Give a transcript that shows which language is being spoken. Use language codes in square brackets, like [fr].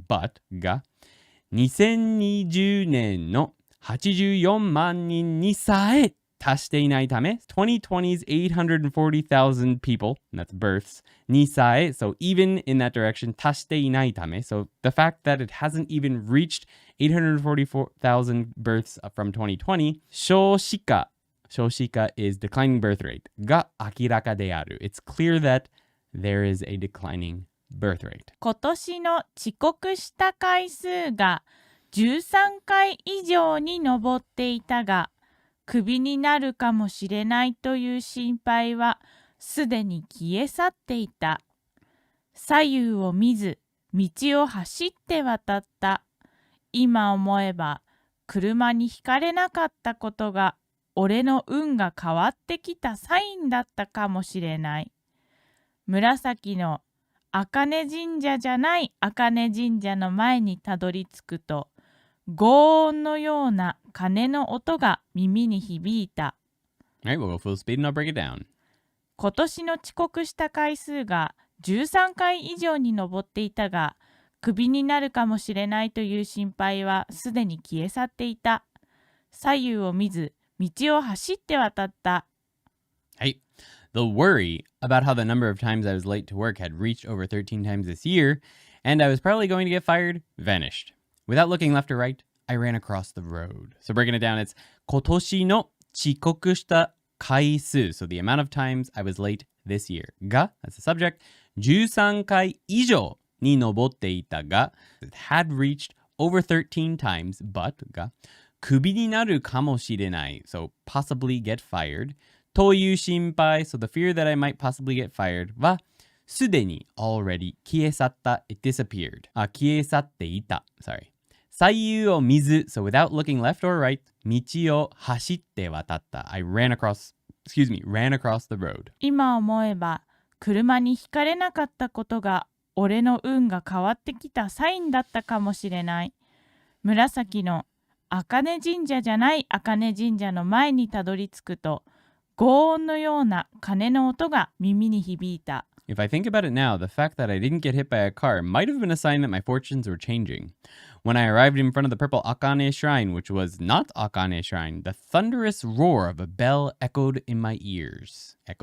[en] But [ja] が2020年の84万人にさえ達していないため [en] 2020's 840,000 people, and that's births, にさえ, so even in that direction, [ja] 達していないため, [en] so the fact that it hasn't even reached 844,000 births from 2020, 少子化 is declining birth rate [ja] が明らかである. [en] It's clear that there is a declining birth rate. [ja] 今年の遅刻した回数が13回以上に上っていたが、クビになるかもしれないという心配はすでに消え去っていた。左右を見ず、道を走って渡った。今思えば、車にひかれなかったことが、俺の運が変わってきたサインだったかもしれない。紫の茜神社じゃない茜神社の前にたどり着くと、轟音のような鐘の音が耳に響いた。 [en] Alright, we'll go full speed and I'll break it down. [ja] 今年の遅刻した回数が13回以上に上っていたが、クビになるかもしれないという心配はすでに消え去っていた。左右を見ず、道を走って渡った。 [en] Hey, the worry about how the number of times I was late to work had reached over 13 times this year, and I was probably going to get fired, vanished. Without looking left or right, I ran across the road. So breaking it down, it's [ja] 今年の遅刻した回数. [en] So the amount of times I was late this year. が, that's the subject, [ja] 13回以上に上っていたが, [en] it had reached over 13 times, but [ja] が、クビになるかもしれない. [en] So possibly get fired. [ja] という心配. [en] So the fear that I might possibly get fired は、すでに already 消え去った. It disappeared. [ja] 消え去っていた. [en] Sorry. [ja] 左右を見ず [en] so without looking left or right [ja] 道を走って渡った [en] I ran across the road [ja] 今思えば車にひかれなかったことが俺の運が変わってきたサインだったかもしれない。紫の茜神社じゃない茜神社の前にたどり着くと轟音のような鐘の音が耳に響いた。 [en] If I think about it now, the fact that I didn't get hit by a car might have been a sign that my fortunes were changing. When I arrived in front of the purple Akane shrine, which was not Akane shrine, the thunderous roar of a bell echoed in my ears.